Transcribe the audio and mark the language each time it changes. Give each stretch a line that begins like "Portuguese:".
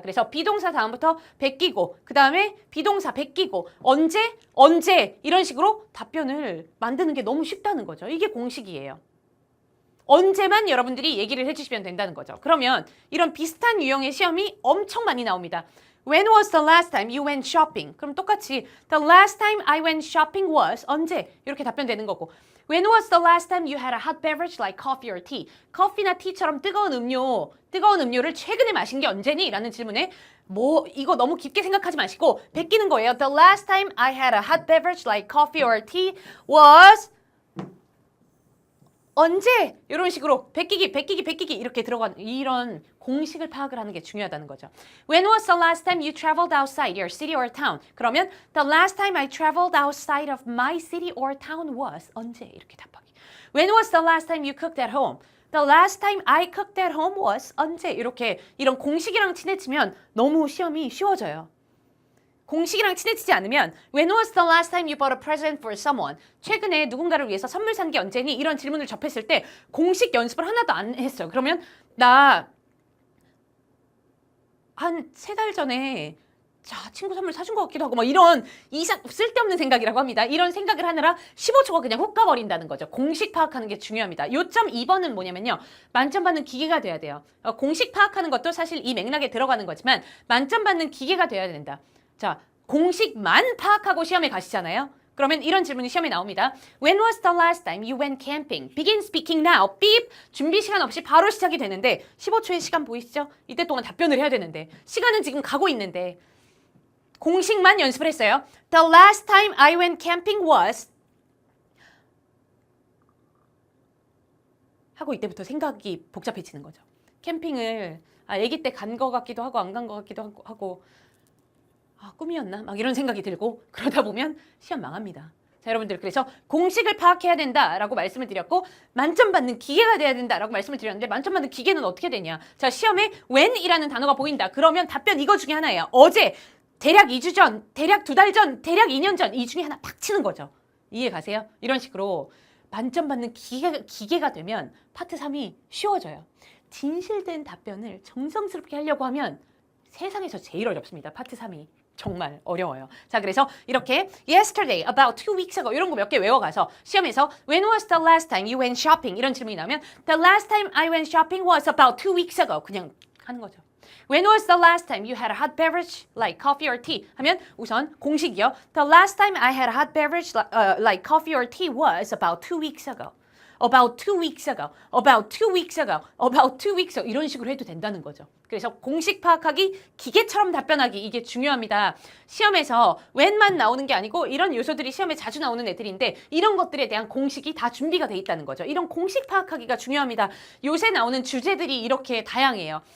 Korean: 그래서 비동사 다음부터 베끼고 그 다음에 비동사 베끼고 언제 이런 식으로 답변을 만드는 게 너무 쉽다는 거죠. 이게 공식이에요. 언제만 여러분들이 얘기를 해주시면 된다는 거죠. 그러면 이런 비슷한 유형의 시험이 엄청 많이 나옵니다.
English: When was the last time you went shopping?
Korean: 그럼 똑같이
English: The last time I went shopping was
Korean: 언제? 이렇게 답변되는 거고
English: When was the last time you had a hot beverage like coffee or tea?
Korean: 커피나 티처럼 뜨거운 음료를 최근에 마신 게 언제니? 라는 질문에 이거 너무 깊게 생각하지 마시고 베끼는 거예요.
English: The last time I had a hot beverage like coffee or tea was
Korean: 언제? 이런 식으로 베끼기 이렇게 들어가는 이런 공식을 파악을 하는 게 중요하다는 거죠.
English: When was the last time you traveled outside your city or town?
Korean: 그러면
English: the last time I traveled outside of my city or town was
Korean: 언제? 이렇게 답하기.
English: When was the last time you cooked at home? The last time I cooked at home was
Korean: 언제? 이렇게 이런 공식이랑 친해지면 너무 시험이 쉬워져요. 공식이랑 친해지지 않으면
English: When was the last time you bought a present for someone?
Korean: 최근에 누군가를 위해서 선물 산 게 언제니? 이런 질문을 접했을 때 공식 연습을 하나도 안 했어요. 그러면 나 한 3달 전에 친구 선물 사준 것 같기도 하고 이런 쓸데없는 생각이라고 합니다. 이런 생각을 하느라 15초가 그냥 훅 가버린다는 거죠. 공식 파악하는 게 중요합니다. 요점 2번은 뭐냐면요. 만점 받는 기계가 돼야 돼요. 공식 파악하는 것도 사실 이 맥락에 들어가는 거지만 만점 받는 기계가 돼야 된다. 자, 공식만 파악하고 시험에 가시잖아요. 그러면 이런 질문이 시험에 나옵니다.
English: When was the last time you went camping? Begin speaking now. 삐!
Korean: 준비 시간 없이 바로 시작이 되는데 15초의 시간 보이시죠? 이때 동안 답변을 해야 되는데 시간은 지금 가고 있는데 공식만 연습을 했어요.
English: The last time I went camping was
Korean: 하고 이때부터 생각이 복잡해지는 거죠. 캠핑을 아기 때 간 거 같기도 하고 안 간 거 같기도 하고 꿈이었나? 막 이런 생각이 들고 그러다 보면 시험 망합니다. 자, 여러분들 그래서 공식을 파악해야 된다라고 말씀을 드렸고 만점 받는 기계가 돼야 된다라고 말씀을 드렸는데 만점 받는 기계는 어떻게 되냐? 자, 시험에 when이라는 단어가 보인다. 그러면 답변 이거 중에 하나예요. 어제, 대략 2주 전, 대략 2달 전, 대략 2년 전 이 중에 하나 팍 치는 거죠. 이해 가세요? 이런 식으로 만점 받는 기계가 되면 파트 3이 쉬워져요. 진실된 답변을 정성스럽게 하려고 하면 세상에서 제일 어렵습니다. 파트 3이. 정말 어려워요. 자, 그래서 이렇게
English: yesterday, about 2 weeks ago
Korean: 이런 거 몇 개 외워가서 시험에서
English: when was the last time you went shopping
Korean: 이런 질문이 나오면
English: the last time I went shopping was about 2 weeks ago
Korean: 그냥 하는 거죠.
English: When was the last time you had a hot beverage like coffee or tea?
Korean: 하면 우선 공식이요.
English: The last time I had a hot beverage like coffee or tea was about 2 weeks ago. About 2 weeks ago. About 2 weeks ago. About 2 weeks ago.
Korean: 이런 식으로 해도 된다는 거죠. 그래서 공식 파악하기, 기계처럼 답변하기 이게 중요합니다. 시험에서 when만 나오는 게 아니고 이런 요소들이 시험에 자주 나오는 애들인데 이런 것들에 대한 공식이 다 준비가 돼 있다는 거죠. 이런 공식 파악하기가 중요합니다. 요새 나오는 주제들이 이렇게 다양해요.